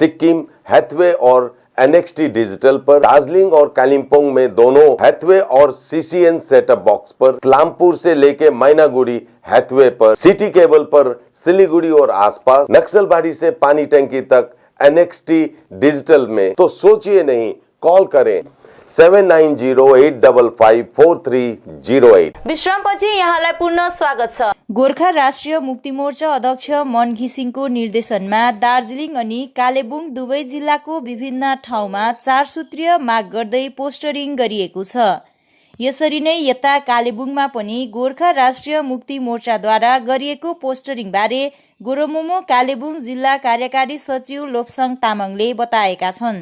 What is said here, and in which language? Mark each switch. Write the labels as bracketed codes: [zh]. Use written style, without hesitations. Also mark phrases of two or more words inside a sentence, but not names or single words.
[hi] सिक्किम, हैथवे और NXT डिजिटल पर, दार्जिलिंग और कालिम्पोंग में दोनों हैथवे और CCN [en] setup box [hi] पर, क्लामपुर से लेके मैनागुड़ी हैथवे पर, सिटी केबल पर सिलीगुड़ी और आसपास, नक्सलबाड़ी से पानी टंकी तक NXT डिजिटल में। तो सोचिए नहीं, कॉल करें 7908554308। [ne] विश्रामपछि यहाँलाई पुनः स्वागत छ। गोर्खा राष्ट्रिय मुक्ति मोर्चा अध्यक्ष मन घिसिङको निर्देशनमा दार्जिलिङ अनि कालेबुङ दुवै जिल्लाको विभिन्न ठाउँमा 4 सूत्रीय माग गर्दै पोस्टरिङ गरिएको छ। यसरी नै यता कालेबुङमा पनि गोर्खा राष्ट्रिय मुक्ति मोर्चाद्वारा गरिएको पोस्टरिङ बारे गोरोमोमो कालेबुङ जिल्ला कार्यकारी सचिव लोप्साङ तामाङले बताएका छन्।